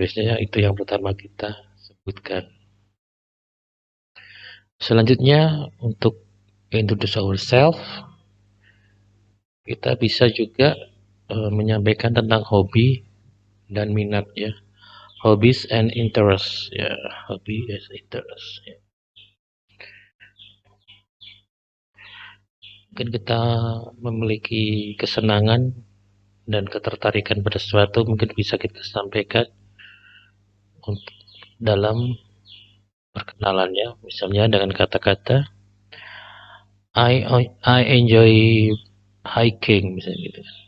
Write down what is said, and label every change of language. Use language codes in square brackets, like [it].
[id] Biasanya itu yang pertama kita sebutkan. Selanjutnya untuk [en] introduce ourselves, [id] kita bisa juga menyampaikan tentang hobi dan minat ya. [en] Hobbies and interest ya, hobby as interest ya. [id] Mungkin kita memiliki kesenangan dan ketertarikan pada sesuatu mungkin bisa kita sampaikan untuk dalam perkenalannya, misalnya dengan kata-kata [en] I enjoy hiking [id] misalnya gitu.